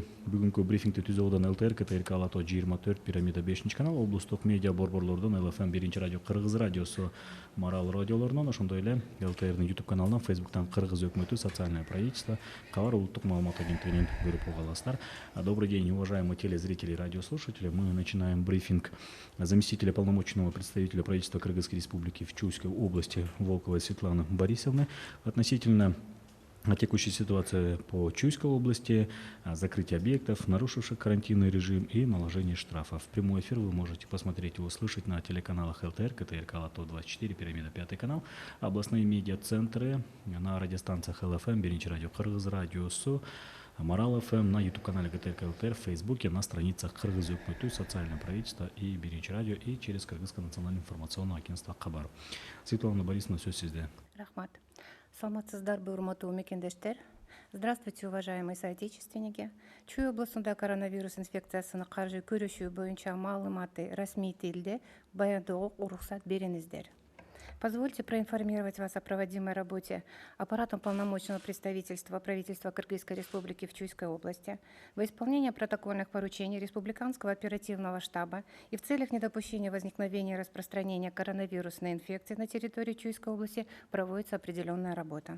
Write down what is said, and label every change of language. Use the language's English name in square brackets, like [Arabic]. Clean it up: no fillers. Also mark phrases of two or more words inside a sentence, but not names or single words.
[Kyrgyz] Бүгүнкү брифингди түзүүдан ЛТР, КТРК Алато 24, Пирамида 5 канал, облустук медиа борборлордон ЛФМ 1 радио, Кыргыз радиосу, Марал радиолорунан, ошондой эле ЛТРдин YouTube каналынан, Facebooктан Кыргыз өкмөтү, социальное правительство, Кабар улуттук маалымат агенттигинен көрүп аласыздар. [Russian] Добрый день, уважаемые телезрители и радиослушатели. Мы начинаем брифинг заместителя полномочного представителя правительства Кыргызской Республики в Чуйской области Волковой Светланы Борисовны относительно текущей ситуации по Чуйской области, закрытие объектов, нарушивших карантинный режим и наложение штрафов. Прямой эфир вы можете посмотреть и услышать на телеканалах ЛТР, КТРК Алато 24, Пирамида 5 канал, областные медиацентры на радиостанциях ЛФМ, Биринчи радио, Кыргыз радиосу, Марал ФМ, на YouTube-канале КТРК ЛТР, в Фейсбуке, на страницах Кыргыз өкмөтү, социальное правительство и Биринчи радио, и через Кыргызское национальное информационное агентство Кабар. [Kyrgyz] Светлана Борисовна, сөз сизде. Рахмат. Саламатсыздарбы, урматтуу мекендештер. [Russian] Здравствуйте, уважаемые соотечественники. [Kyrgyz] Чүй облусунда коронавирус инфекциясыны каршы көрүшүү боюнча маалыматты расмий тилде баяндоого уруксат бериңиздер. [Russian] Позвольте проинформировать вас о проводимой работе аппаратом полномочного представительства правительства Кыргызской Республики в Чуйской области во исполнение протокольных поручений Республиканского оперативного штаба и в целях недопущения возникновения и распространения коронавирусной инфекции на территории Чуйской области проводится определенная работа.